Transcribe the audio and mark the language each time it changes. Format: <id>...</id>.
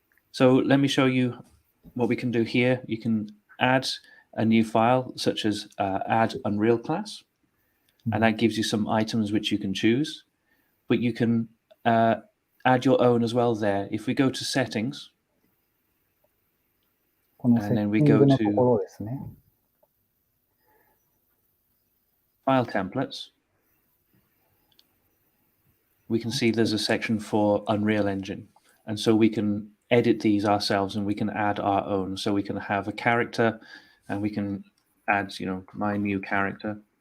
<en>So let me show you what we can do here. You can add a new file, such as add Unreal class. And that gives you some items which you can choose, but you can add your own as well there. If we go to settings,</en> <ja>このセッティングのところですね。</ja> <en>file templates, we can see there's a section for Unreal Engine. And so we can edit these ourselves and we can add our own. So we can have a character and we can add, my new character.</en>